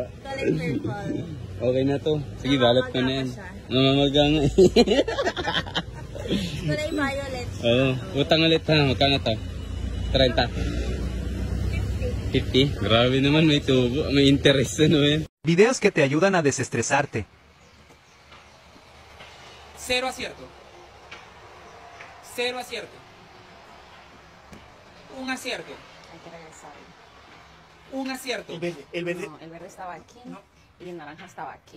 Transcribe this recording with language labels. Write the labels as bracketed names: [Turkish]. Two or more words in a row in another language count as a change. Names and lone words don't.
[English] Color purple. [Filipino] Okay na to. Sige, balat ko na yan. Namamaga nga eh. Kulay violet. Oo. Utang ulit ha. Magkano to? 30. 50? Grabe naman, may tubo. May interest ano yan. [Spanish] Videos que te ayudan a desestresarte. 0 acierto. 0 acierto. 1 acierto. Hay que regresar. 1 acierto. El verde. No, el verde estaba aquí y el naranja estaba aquí.